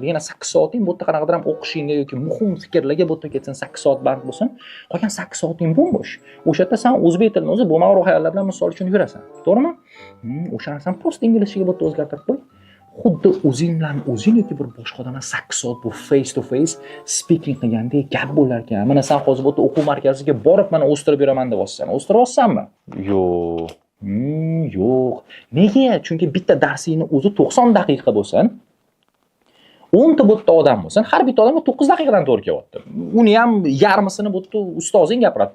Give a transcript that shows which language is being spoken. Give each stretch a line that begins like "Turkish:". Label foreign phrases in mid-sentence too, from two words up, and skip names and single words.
Uzbek: Yana 8 soating bu yerda qanaqadir ham o'qishingga yoki muhim fikrlarga bu yerda ketsin, 8 soat band bo'lsin. Qolgan 8 soating bo'sh. O'sha yerda sen o'zbek tilini o'zi bo'lmag'ur xayollar bilan misol uchun yurasan. To'g'rimi? O'sha narsani prosta inglizchaga bu yerda o'zgartirib qo'y. Xuddi o'zing bilan o'zing yoki bir boshqa odamlar 8 soat bu
English: face to face speaking
Uzbek: qilgandek gap bo'lar ekan. Mana sen hozir bu yerda o'quv markaziga borib mana o'stirib yuraman deb olsan. O'stiryapsanmi? Yo'q. Yo'q. Nega? Chunki bitta darsingni o'zi 90 daqiqa bo'lsin. 10 ta bu yerda odam bo'lsin. Har bitta odamga 9 daqiqadan to'g'ri kelyapti. Uni ham yarmisini bu yerda ustozing gapiradi.